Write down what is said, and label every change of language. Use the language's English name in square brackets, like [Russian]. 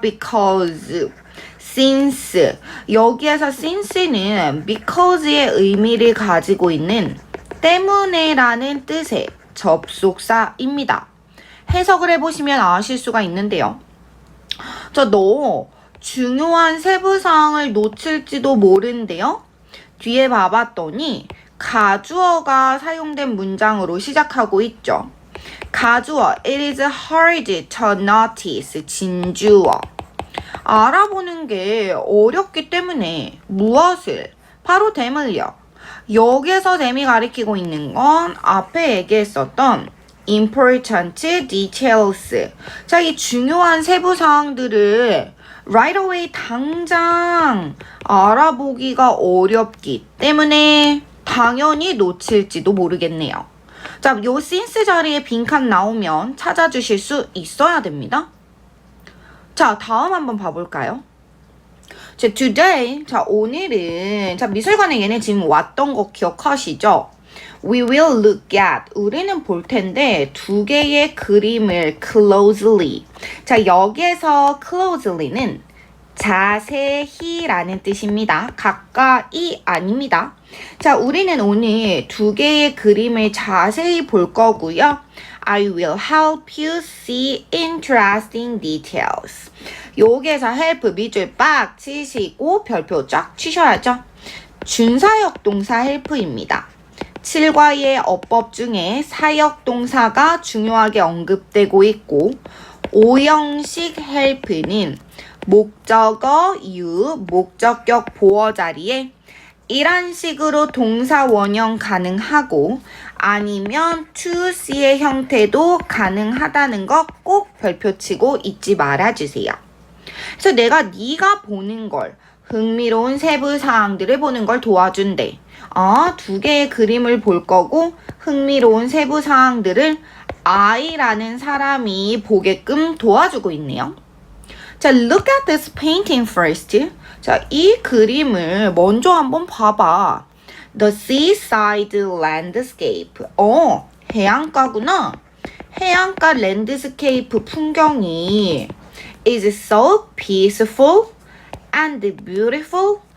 [English] Because, since, [Korean] 여기에서 since는 because의 의미를 가지고 있는 때문에 라는 뜻의 접속사입니다. 해석을 해보시면 아실 수가 있는데요. 너 중요한 세부사항을 놓칠지도 모른대요. 뒤에 봐봤더니 가주어가 사용된 문장으로 시작하고 있죠. 가주어, [English] it is hard to notice, [Korean] 진주어. 알아보는 게 어렵기 때문에 무엇을? 바로 댐을요. 여기에서 댐이 가리키고 있는 건 앞에 얘기했었던 important details. 자, 이 중요한 세부 사항들을 [English] right away [Korean] 당장 알아보기가 어렵기 때문에 당연히 놓칠지도 모르겠네요. 자, 요 since 자리에 빈칸 나오면 찾아주실 수 있어야 됩니다. 자, 자, 다음 한번 봐볼까요? 자, today, 자, 오늘은, 자, 미술관에 얘네 지금 왔던 거 기억하시죠? [English] We will look at, [Korean] 우리는 볼 텐데, 두 개의 그림을 closely. 자, 여기에서 closely는 자세히라는 뜻입니다. 가까이 아닙니다. 자, 우리는 오늘 두 개의 그림을 자세히 볼 거고요. [English] I will help you see interesting details. [Korean] 여기에서 help 밑줄 빡 치시고 별표 쫙 치셔야죠. 준사역 동사 help입니다. 7과의 어법 중에 사역 동사가 중요하게 언급되고 있고 5형식 help는 목적어, 유, 목적격 보어 자리에 이런 식으로 동사 원형 가능하고 아니면 to see의 형태도 가능하다는 거 꼭 별표치고 잊지 말아주세요. 그래서 내가 네가 보는 걸 흥미로운 세부 사항들을 보는 걸 도와준대. 두 개의 그림을 볼 거고 흥미로운 세부 사항들을 I라는 사람이 보게끔 도와주고 있네요. [English] 자, look at this painting first. [Korean] 자, 이 그림을 먼저 한번 봐봐. [English] The seaside landscape. [Korean] 해안가구나. 해안가 랜드스케이프 풍경이 [English] is so peaceful and beautiful.